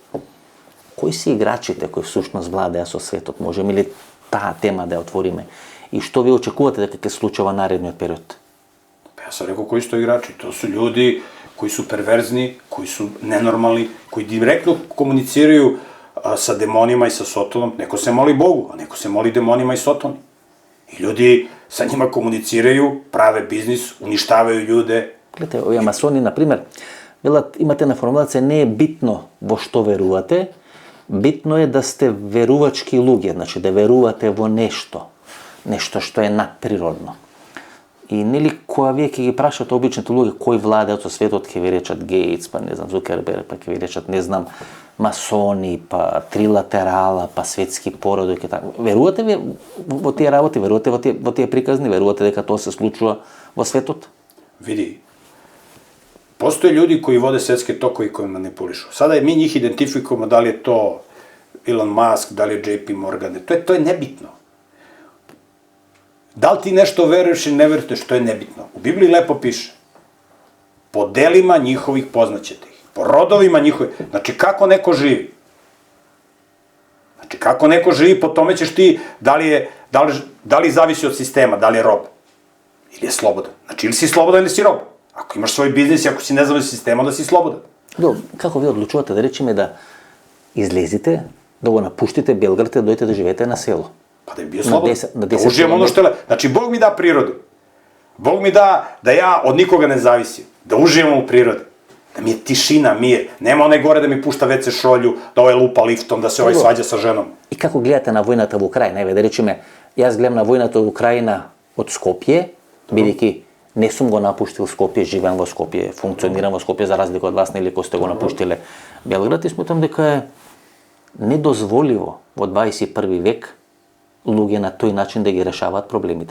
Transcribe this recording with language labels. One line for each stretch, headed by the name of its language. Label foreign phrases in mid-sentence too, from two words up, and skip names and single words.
Macedonian: Кои се играчите кои всушност владеа со светот? Можеме ли таа тема да ја отвориме? И што ви очекувате дека ќе случува наредниот период? Јас сам рекол кои што играчи.
Serbian: Тоа су луѓе кои су перверзни, кои су ненормални, кои директно комуницирају sa demonima i sa Sotonom. Neko se moli Bogu, a neko se moli demonima i Sotoni. I ljudi sa njima komuniciraju, prave biznis, uništavaju ljude.
Macedonian: Гледате, овие масони, например, велат, имате на формулација, не е битно во што верувате, битно е да сте верувачки луѓе, значи да верувате во нешто што е надприродно. И нели кога вие ќе ги прашате обичните луѓе кои владеат со светот, ќе ви речат Гейтс, па не знам Зукерберг, па ќе ви речат не знам масони, па трилатерала, па светски породови, така. Верувате ви во тие работи, верувате во тие приказни, верувате дека тоа се случува во светот?
Serbian: Види, постоje ljudi koji vode svetske tokovi koji manipulišu. Sada mi njih identifikujemo da li je to Elon Musk, da li je JP Morgan, to je nebitno. Da li ti nešto veruješ ili ne veruješ, to je nebitno. U Bibliji lepo piše, po delima njihovih poznaćete ih, po rodovima njihovih, znači kako neko živi. Znači kako neko živi, po tome ćeš ti, da li zavisi od sistema, da li je rob, ili je slobodan. Znači ili si slobodan ili si rob. Ako imaš svoj biznis i ako si ne znam sistema, onda si slobodan.
Macedonian: Како ви одлучувате да речеме да излезете, да го напуштите Белград и да дојдете да живеете на село?
Serbian: Pa da bi bio slobodan, da užijem ono što je... Znači, Bog mi da prirodu. Bog mi da ja od nikoga ne zavisim. Da užijem u prirodi. Da mi je tišina, mir. Nema onaj gore da mi pušta WC šolju, da ovaj lupa liftom, da se ovaj svađa sa ženom.
Macedonian: И како гледате на војната во Украина? Еве, да речеме, јас гледам на војната во Украина од Скопје, бидејќи не сум го напуштил Скопје, живеам во Скопје, функционирам во Скопје за разлика од вас, нели, кои сте го напуштиле Белград, и сметам дека е недозволиво во 21 век луѓе на тој начин да ги решаваат проблемите.